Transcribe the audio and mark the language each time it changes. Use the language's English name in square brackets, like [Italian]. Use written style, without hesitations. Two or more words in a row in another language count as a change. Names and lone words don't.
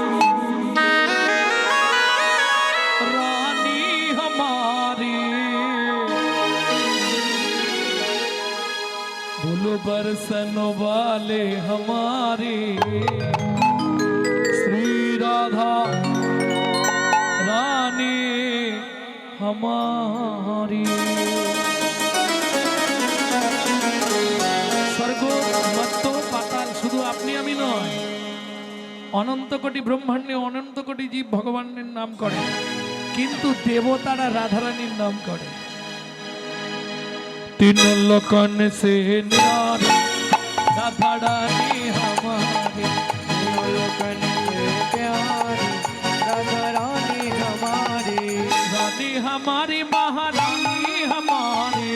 [Hindi] रानी हमारी, बोलो बरसन वाले हमारी श्री राधा रानी हमारी। [Bangla] স্বর্গ মর্ত্য পাতাল শুধু আপনি আমি নয়, অনন্ত কোটি ব্রহ্মাণ্ডে অনন্ত কোটি জীব ভগবানের নাম করে, কিন্তু দেবতারা রাধারানীর নাম করে। [Hindi] तीन लोकन से न्यारी राधा रानी हमारी, तीनों लोकन के प्यारी राधा रानी हमारी, रानी हमारी महारानी हमारी,